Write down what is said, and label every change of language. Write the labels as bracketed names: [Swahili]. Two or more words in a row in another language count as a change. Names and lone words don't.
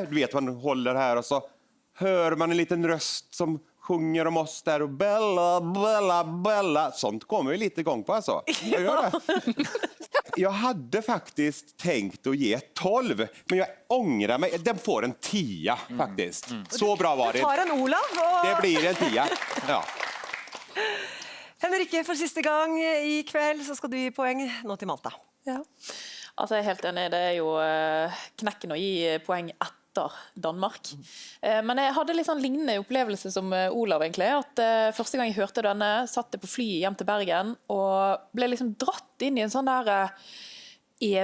[Swedish] Du vet, man håller här och så hör man en liten röst som sjunger om oss där och Bella, Bella, Bella. Sånt kommer vi lite igång på alltså. Jag gör det. Jag hade faktiskt tänkt att ge 12, men jag ångrar mig. Den får en 10 faktiskt. Så bra var det. [Norwegian] Du tar en Olav. Det blir en 10. Ja. Henrikke, for siste gang i kveld så skal du gi poeng nå til Malta. Ja. Altså, jeg er helt enig, det er jo knekken å gi poeng etter Danmark. Men jeg hadde litt sånn lignende opplevelse som Olav egentlig, at første gang jeg hørte denne, satt jeg på flyet hjem til Bergen, og ble liksom dratt inn i en sånn der eventyrverden.